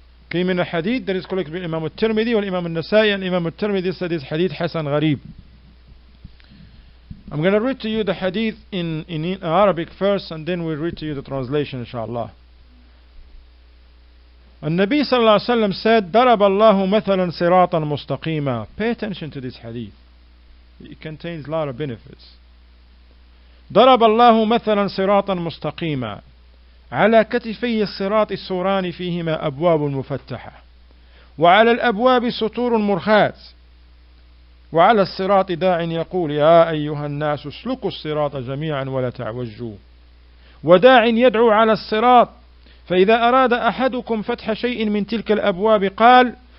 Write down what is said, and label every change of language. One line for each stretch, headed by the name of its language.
English: Came in a hadith that is collected by Imam al-Tirmidhi or Imam al-Nasai, and Imam al-Tirmidhi said this hadith Hasan Gharib. I'm going to read to you the hadith in Arabic first, and then we'll read to you the translation, inshallah.
Arabic: النبي صلى الله عليه وسلم
English: said,
Arabic: ضرب الله مثلا صراطا مستقيما.
English: Pay attention to this hadith. It contains a lot of benefits.
Arabic: ضرب الله مثلا صراطا مستقيما على كتفي الصراط السوران فيهما أبواب مفتحة وعلى الأبواب سطور مرخاة وعلى الصراط داع يقول يا أيها الناس اسلكوا الصراط جميعا ولا تعوجوا وداع يدعو على الصراط فإذا أراد أحدكم فتح شيء من تلك الأبواب قال